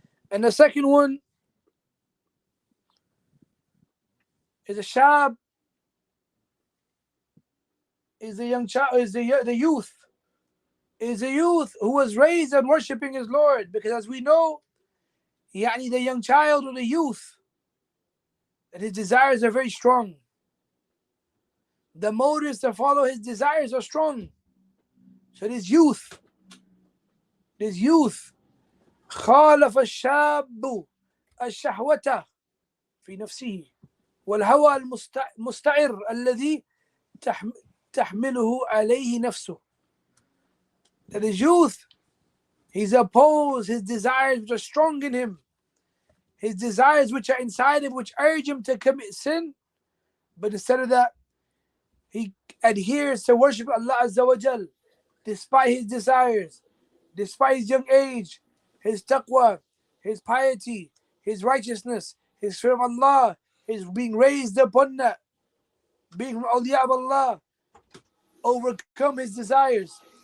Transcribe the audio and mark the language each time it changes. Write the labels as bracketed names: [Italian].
[English] And the second one is a shab, is a young child, is the youth. Is a youth who was raised on worshipping his Lord. Because as we know, the young child or the youth, that his desires are very strong. The motives to follow his desires are strong. So this youth, [Arabic] خالف الشاب الشهوة في نفسه والهوى المستعر الذي تحمله عليه نفسه. [English] That his youth, he's opposed his desires which are strong in him, his desires which are inside him, which urge him to commit sin, but instead of that, he adheres to worship Allah Azza wa Jal, despite his desires, despite his young age, his taqwa, his piety, his righteousness, his fear of Allah, his being raised upon that, being from awliya of Allah, overcome his desires.